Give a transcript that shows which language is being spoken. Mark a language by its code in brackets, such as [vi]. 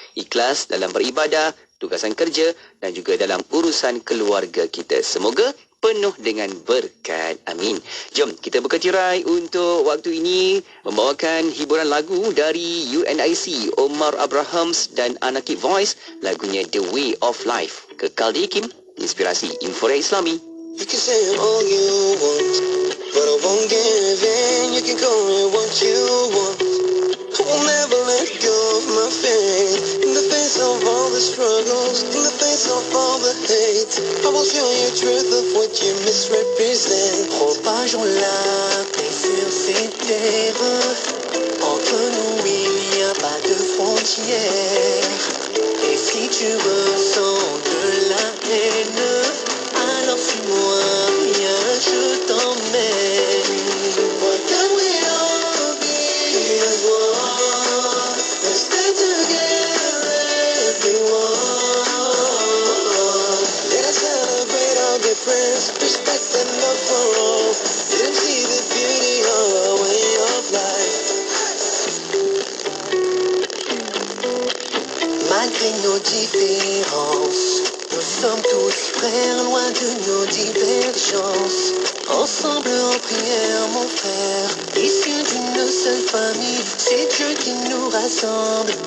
[ms] Ikhlas dalam beribadah, tugasan kerja dan juga dalam urusan keluarga kita. Semoga penuh dengan berkat. Amin. Jom kita buka tirai untuk waktu ini membawakan hiburan lagu dari UNIC, Omar Abrahams dan Anakid Voice, lagunya The Way of Life. Kekal di Ikim, inspirasi Inforia Islami. [en] You can say I'm all you want, but I won't give in. You can call me what you want. I will never let go of my faith. In the face of all the struggles, in the face of all the hate, I will show you truth of what you misrepresent. [fr] Crois pas, j'en la paix sur cette terre. Entre nous, il n'y a pas de frontières. Et si tu ressens de la haine, alors suis-moi, viens, je t'emmène. [en] Why can't we all be as one? Let's stay together, everyone. Let us celebrate our difference, respect and love for all. Let them see the beauty of our way of life. [fr] Malgré nos différences, nous sommes tous frères, loin de nos divergences. Ensemble en prière, mon frère, issus d'une seule famille, c'est Dieu qui nous rassemble.